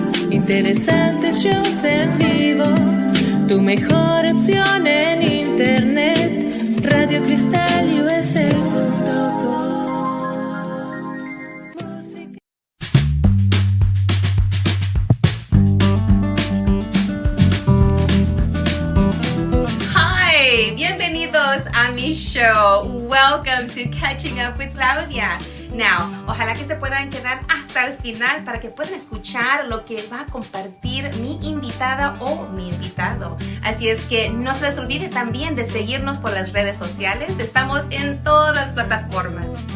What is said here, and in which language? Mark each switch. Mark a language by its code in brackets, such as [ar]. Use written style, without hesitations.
[es] interesantes shows en vivo, tu mejor opción en internet, radiocristalusa.com. [en] Hi, [es] bienvenidos a mi show. [en] Welcome to Catching Up with Claudia. Now, [es] ojalá que se puedan quedar hasta el final para que puedan escuchar lo que va a compartir mi invitada o mi invitado. Así es que no se les olvide también de seguirnos por las redes sociales. Estamos en todas las plataformas.